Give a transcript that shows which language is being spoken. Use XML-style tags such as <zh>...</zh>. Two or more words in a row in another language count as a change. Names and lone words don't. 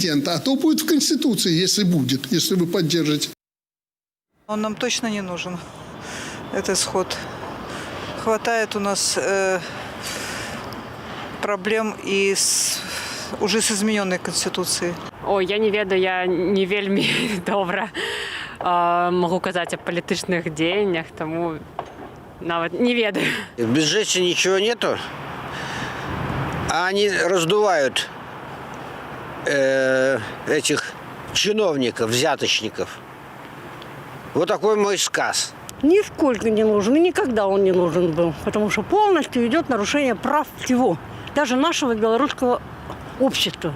<ru>А то будет в Конституции, если будет, если вы поддержите. Он нам точно не нужен, этот сход. Хватает у нас проблем и уже с измененной Конституцией.</ru> <be>Ой, я не ведаю, я не вельмі добра могу казаць о палітычных дзеяннях, тому нават не ведаю.</be> <ru>В бюджете ничего нету, а они раздувают этих чиновников, взяточников. Вот такой мой сказ. Нисколько не нужен, и никогда он не нужен был, потому что полностью идет нарушение прав всего, даже нашего белорусского общества.</ru>